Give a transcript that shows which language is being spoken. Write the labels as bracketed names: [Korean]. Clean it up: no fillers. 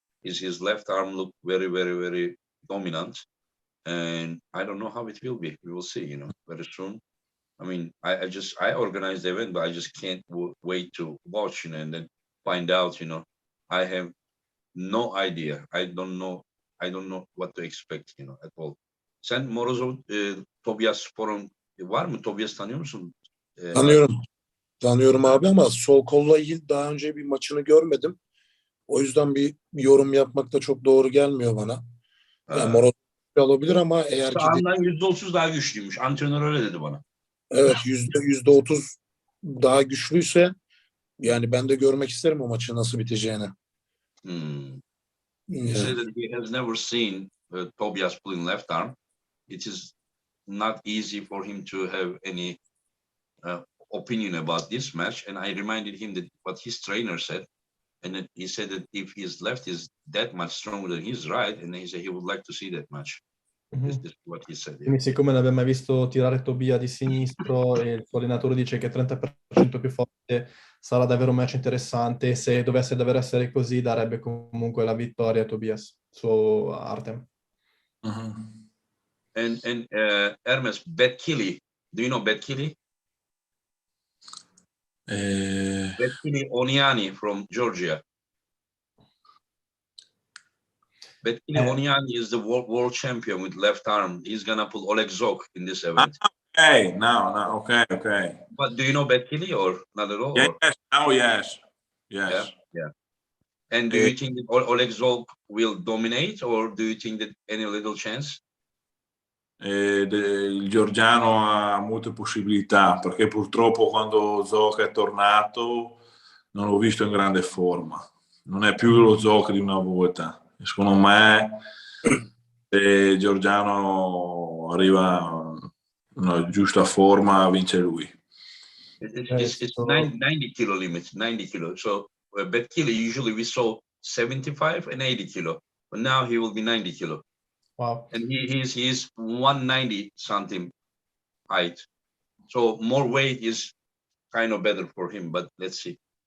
[English] His left arm looked very, very, very dominant. And I don't know how it will be. We will see, very soon. I mean, I organized the event, but I just can't wait to watch, and then find out, I have no idea. I don't know what to expect, at all. [Turkish] Sen Morozov, Tobias Spor'un var mı? Tobias tanıyor musun? Tanıyorum abi ama sol kolla ilgili daha önce bir maçını görmedim. O yüzden bir yorum yapmak da çok doğru gelmiyor bana. Yani Morozov olabilir ama eğer ki sağından %30 daha güçlüymüş. Antrenör öyle dedi bana. Evet, %30 daha güçlüyse yani ben de görmek isterim o maçı nasıl biteceğini. [English] Hmm. He [Turkish] Yani, [English] said that he has never seen Tobias pulling left arm. It is not easy for him to have any opinion about this match. And I reminded him that what his trainer said. And then he said that if his left is that much stronger than his right, and he said he would like to see that match. This is what he said. Yeah. [Italian] Quindi siccome non aveva mai visto tirare Tobia di sinistro e il suo allenatore dice che è 30% più forte, sarà davvero un match interessante e se dovesse davvero essere così darebbe comunque la vittoria a Tobias su Artem. [English] And Ermes, Betkili. Do you know Betkili? Betkili Oniani from Georgia. Betkili Oniani is the world champion with left arm. He's gonna pull Oleg Zok in this event. Okay, now, okay. But do you know Betkili or not at all? Yes, Or? now yes. Yeah. And do you think that Oleg Zok will dominate, or do you think that any little chance? [Italian] Il georgiano ha molte possibilità perché purtroppo quando Zoc è tornato non l'ho visto in grande forma, non è più lo Zoc di una volta. Secondo me se il georgiano arriva in giusta forma vince lui. [English] It's 90 kilo limit, 90 kilo. So Betkili usually we saw 75 and 80 kilo, but now he will be 90 kilo. Wow. And he's 190 something height. So more weight is kind of better for him, but let's see.